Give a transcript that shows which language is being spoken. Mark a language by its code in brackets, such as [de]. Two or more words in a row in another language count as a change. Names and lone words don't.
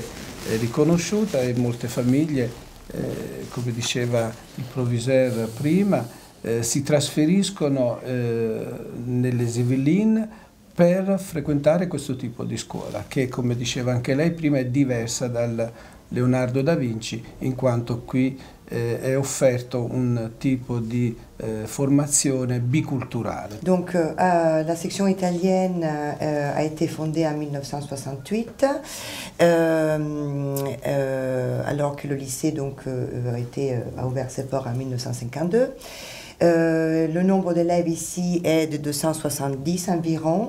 [it] è riconosciuta, e molte famiglie, come diceva il proviseur prima, si trasferiscono nelle Yvelines per frequentare questo tipo di scuola, che, come diceva anche lei prima, è diversa dal Leonardo da Vinci, in quanto qui è offerto un tipo di formazione biculturale. [fr] Donc la section italienne a été fondée en 1968, alors que le lycée donc, a ouvert ses portes en 1952. Le nombre d'élèves ici est de 270 environ.